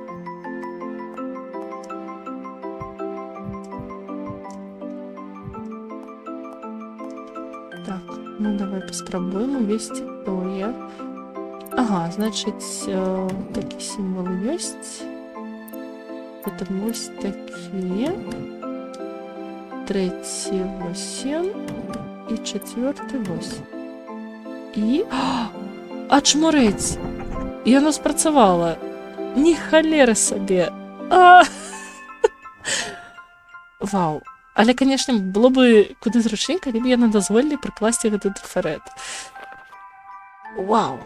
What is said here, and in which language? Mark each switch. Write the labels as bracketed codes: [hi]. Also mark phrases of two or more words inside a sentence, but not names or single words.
[be] Так, ну давай паспрабуем увесці тое. Ага, значыць, такі сімвал ёсць. [ru] Это вось такие. Третий 8 и четвертый 8. И... [be] Ачмурець! Яно спрацавала. Ні халеры сабе. Вау. Але, конечно, было бы куды зручней, калі б яны дазволілі прыкласці гэты трафарет. Вау.